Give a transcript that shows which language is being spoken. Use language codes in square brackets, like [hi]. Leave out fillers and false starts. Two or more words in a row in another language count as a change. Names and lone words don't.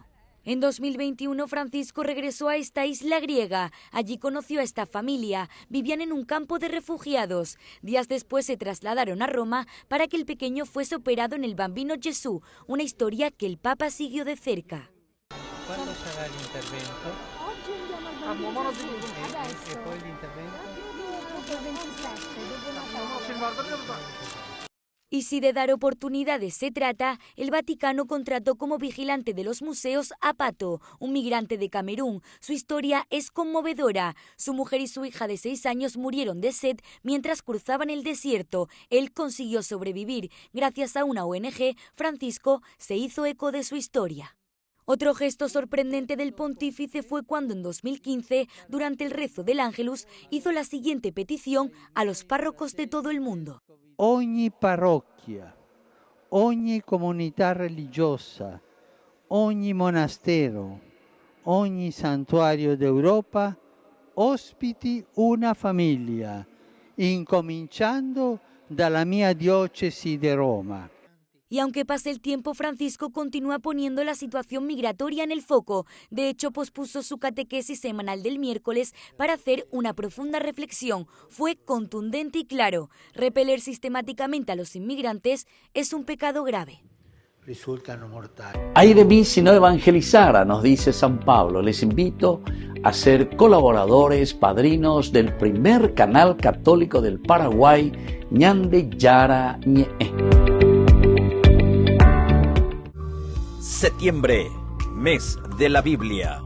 [es] En 2021, Francisco regresó a esta isla griega. Allí conoció a esta familia. Vivían en un campo de refugiados. Días después se trasladaron a Roma para que el pequeño fuese operado en el Bambino Gesù, una historia que el Papa siguió de cerca. ¿Cuándo será el intervento? ¿Y [it] poi l'intervento? [es] Y si de dar oportunidades se trata, el Vaticano contrató como vigilante de los museos a Pato, un migrante de Camerún. Su historia es conmovedora. Su mujer y su hija de 6 años murieron de sed mientras cruzaban el desierto. Él consiguió sobrevivir. Gracias a una ONG, Francisco se hizo eco de su historia. Otro gesto sorprendente del pontífice fue cuando en 2015, durante el rezo del Ángelus, hizo la siguiente petición a los párrocos de todo el mundo. [it] Ogni parrocchia, ogni comunità religiosa, ogni monastero, ogni santuario d'Europa ospiti una famiglia, incominciando dalla mia diocesi di Roma. [es] Y aunque pase el tiempo, Francisco continúa poniendo la situación migratoria en el foco. De hecho, pospuso su catequesis semanal del miércoles para hacer una profunda reflexión. Fue contundente y claro. Repeler sistemáticamente a los inmigrantes es un pecado grave. [it] Risultano mortali. [es] Ay de mí si no evangelizara, nos dice San Pablo. Les invito a ser colaboradores, padrinos del primer canal católico del Paraguay, Ñande Yara Ñe'e. Septiembre, mes de la Biblia.